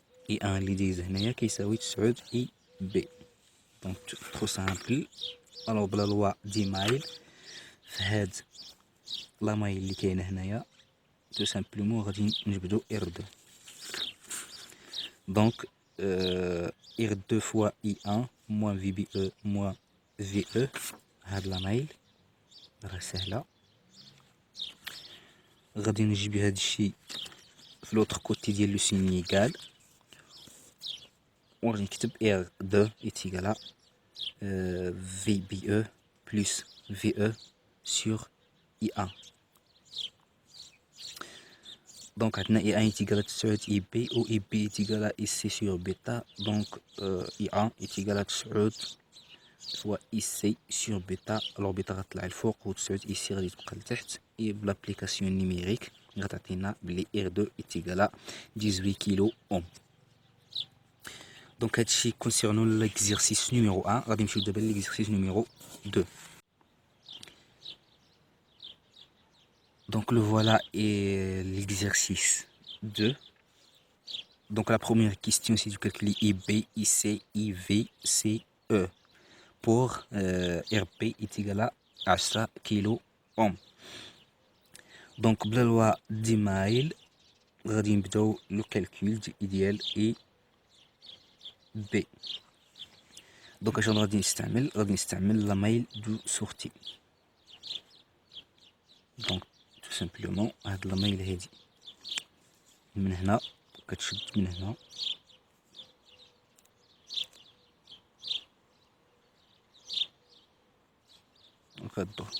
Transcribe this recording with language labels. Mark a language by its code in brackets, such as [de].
[ar] اي ان اللي دايز هنايا كيساوي 9 اي بي دونك [fr] ترو سامبل الوغ بلا لوا دي مايل [ar] في هاد لا مايل اللي كاينه هنايا تو سامبلومون غادي نجبدو ار 2 [fr] Donc R2 fois I1 moins VBE moins VE [ar] هاد لا مايل راه سهلة. غادي نجيب هاد الشي في [fr] لوطر كوتي ديال لو سينيغال [ar] وغادي نكتب [fr] R2 est égal à VBE plus VE sur I1. Donc عندنا I1 est égal à 9 IB و IB est égal à IC sur bêta. Donc I1 est égal à 9 fois IC sur bêta. Alors bêta [ar] غتطلع الفوق [fr] و 9 IC [ar] غادي تبقى لتحت. [fr] Et بلابليكاسيون نيميريك غتعطينا بلي R2 est égal à 18 كيلو اوم. Donc هادشي concernant l'exercice numéro 1. [ar] غادي نمشيو دابا [fr] l'exercice numéro 2. Donc le voilà et l'exercice 2. Donc la première question c'est de calculer IB, IC, IV, CE pour RP est égal à 10 كيلو اوم. [ar] Donc [fr] بلا لوا دي مايل [ar] غادي نبداو لو كالكول ديال اي بي. دونك اش غادي نستعمل لا مايل دو سورتي. دونك تو سامبلومون هاد لا مايل هادي من هنا كتشد من هنا وكدور.